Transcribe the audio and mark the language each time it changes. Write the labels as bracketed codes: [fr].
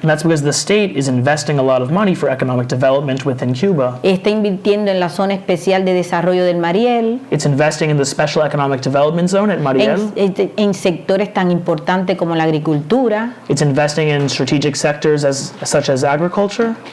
[en] And that's because the state is investing a lot of money for economic development within Cuba. [es] Está invirtiendo en la zona especial de desarrollo del Mariel. [en] It's investing in the Special Economic Development Zone at Mariel. [es] En sectores tan importantes como la agricultura. [en] It's investing in strategic sectors such as agriculture.